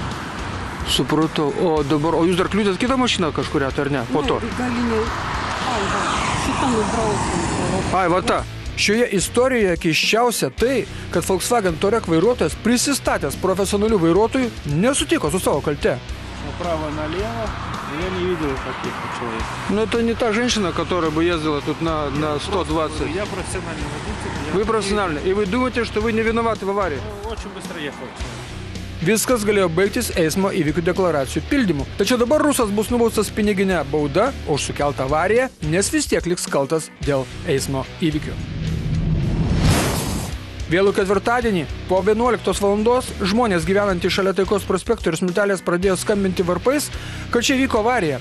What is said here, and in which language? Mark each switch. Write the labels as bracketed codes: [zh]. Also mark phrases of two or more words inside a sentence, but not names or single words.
[lt] Supratau. O dabar, o jūs dar kliūtėt kitą mašiną kažkurią, ar ne? Po to. Galiniai. Ai, va, šitą nubrausim. Ai, va ta. Šioje istorijoje keisčiausia tai, kad Volkswagen Touareg vairuotojas, prisistatęs profesionalių vairuotojų, nesutiko su savo kalte. [ru] Направо налево, я не видел таких человек. Ну, это не та женщина, которая бы ездила тут на 120. Я профессиональный водитель. Вы профессиональный. И вы думаете, что вы не виноваты в аварии? Очень быстро ехал. [lt] Viskas galėjo baigtis eismo įvykių deklaracijų pildymu. Tačiau dabar rusas bus nubaustas piniginė bauda už sukeltą avariją, nes vis tiek liks kaltas dėl eismo įvykių. Vėlų ketvirtadienį po 11 valandos žmonės gyvenantys šalia Taikos prospekto ir Smiltelės pradėjo skambinti varpais, kad čia vyko avarija.